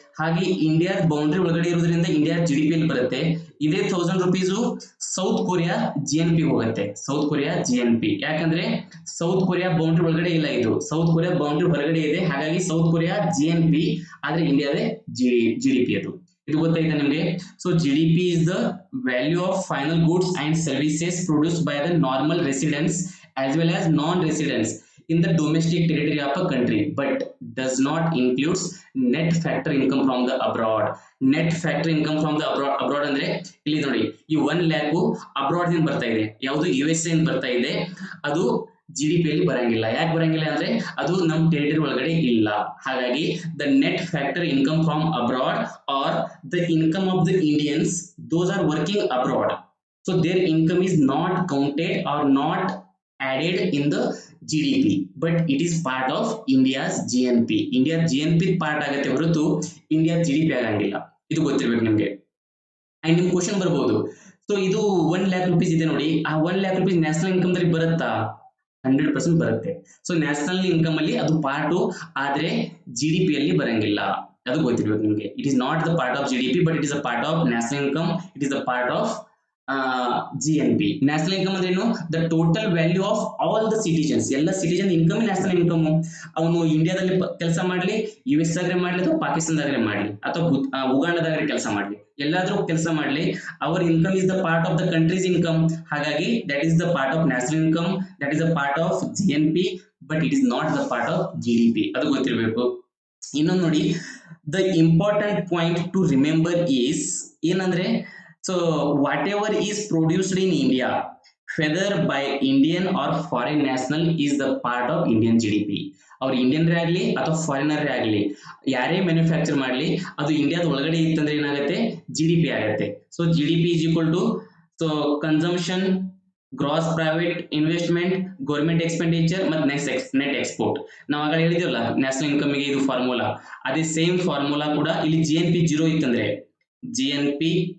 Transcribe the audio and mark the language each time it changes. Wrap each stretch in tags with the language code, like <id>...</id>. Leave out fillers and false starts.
<kn>ಹಾಗೆ India boundary ಒಳಗಡೆ ಇರೋದ್ರಿಂದ ಇಂಡಿಯಾ ಜಿ ಡಿ ಪಿ ಅಲ್ಲಿ ಬರುತ್ತೆ. ಇದೇ 1000 rupees south Korea G N P ಹೋಗುತ್ತೆ. South Korea G N P. ಯಾಕಂದ್ರೆ ಸೌತ್ ಕೊರಿಯಾ ಬೌಂಡ್ರಿ ಒಳಗಡೆ ಇಲ್ಲ, ಇದು ಸೌತ್ ಕೊರಿಯಾ ಬೌಂಡ್ರಿ ಹೊರಗಡೆ ಇದೆ. ಹಾಗಾಗಿ south Korea G N P, ಆದ್ರೆ ಇಂಡಿಯಾದೇ ಜಿ ಡಿ ಪಿ. ಅದು ಇದು ಗೊತ್ತಾಯ್ತಾ ನಿಮ್ಗೆ?</kn> <en>So G D P is the value of final goods and services produced by the normal residents as well as non-residents in the domestic territory of a country, but does not includes net factor income from the abroad. Net factor income from the abroad</en> <kn>ಅಂದ್ರೆ ಇಲ್ಲಿ ನೋಡಿ, ಈ 1 lakh abroad ಇಂದ ಬರ್ತಾ ಇದೆ. ಯಾವುದು? U S A ಇಂದ ಬರ್ತಾ ಇದೆ. ಅದು ಜಿ ಡಿ ಪಿ ಅಲ್ಲಿ ಬರಂಗಿಲ್ಲ. ಯಾಕೆ ಬರಂಗಿಲ್ಲ ಅಂದ್ರೆ ಅದು ನಮ್ಮ ಟೆರಿಟರಿ ಒಳಗಡೆ ಇಲ್ಲ.</kn> <en>ಹಾಗಾಗಿ the net factor income from abroad are the income of the Indians, those are working abroad. So their income is not counted or not added in the GDP, but it is part of India's GNP.</en> <kn>India GNP part ಆಗುತ್ತೆ ಹೊರತು India GDP ಆಗಂಗಿಲ್ಲ. ಇದು ಗೊತ್ತಿರ್ಬೇಕು ನಿಮ್ಗೆ. And ನಿಮ್ question ಬರ್ಬೋದು, so ಇದು 1 lakh rupees ಇದೆ ನೋಡಿ, ಆ 1 lakh rupees ನ್ಯಾಷನಲ್ ಇನ್ಕಮ್ ದಲ್ಲಿ ಬರುತ್ತಾ? 100% ಬರುತ್ತೆ. ಸೊ ನ್ಯಾಷನಲ್ ಇನ್ಕಮ್ ಅಲ್ಲಿ ಅದು ಪಾರ್ಟು, ಆದ್ರೆ GDP ಅಲ್ಲಿ ಬರಂಗಿಲ್ಲ. ಅದು ಗೊತ್ತಿರ್ಬೇಕು ನಿಮ್ಗೆ.</kn> <en>It is not the part of GDP, but it is a part of national income. It is a part of G N P.</en> <kn>National income ಅಂದ್ರೆ ಏನು?</kn> <en>The total value of all the citizens.</en> <kn>ಎಲ್ಲ citizen income national income. ಅವನು ಇಂಡಿಯಾದಲ್ಲಿ ಕೆಲಸ ಮಾಡ್ಲಿ, U S ಆಗ್ರೆ ಮಾಡ್ಲಿ, ಅಥವಾ ಪಾಕಿಸ್ತಾನದಾಗ್ರೆ ಮಾಡ್ಲಿ, ಅಥವಾ ಉಗಾಂಡದಾಗ್ರೆ ಕೆಲಸ ಮಾಡ್ಲಿ, ಎಲ್ಲಾದ್ರೂ ಕೆಲಸ ಮಾಡ್ಲಿ,</kn> <en>ಅವರ್ income is the part of the country's income. ಹಾಗಾಗಿ that is the part of national income, that is the part of G N P, but it is not the part of G D P.</en> <kn>ಅದು ಗೊತ್ತಿರಬೇಕು. ಇನ್ನೊಂದು ನೋಡಿ,</kn> <en>The important point to remember is ಏನಂದ್ರೆ, so whatever is produced in India, whether by Indian or foreign national, is the part of Indian GDP.</en> <kn>ಅವ್ರು Indian ಆಗಲಿ ಅಥವಾ foreigner ಆಗಲಿ, ಯಾರೇ ಮ್ಯಾನುಫ್ಯಾಕ್ಚರ್ ಮಾಡಲಿ, ಅದು ಇಂಡಿಯಾದ ಒಳಗಡೆ ಇತ್ತಂದ್ರೆ ಏನಾಗುತ್ತೆ? ಜಿ ಡಿ ಪಿ ಆಗುತ್ತೆ.</kn> <en>So G D P is equal to consumption, gross private investment, government expenditure ಮತ್ತು net export.</en> <kn>ನಾವು ಆಗ ಹೇಳಿದಿವಲ್ಲ ನ್ಯಾಷನಲ್ ಇನ್ಕಮ್ಗೆ ಇದು ಫಾರ್ಮುಲಾ, ಅದೇ ಸೇಮ್ ಫಾರ್ಮುಲಾ ಕೂಡ ಇಲ್ಲಿ ಜಿ ಎನ್ ಪಿ ಜೀರೋ ಇತ್ತಂದ್ರೆ, ಜಿ ಎನ್ ಪಿ</kn>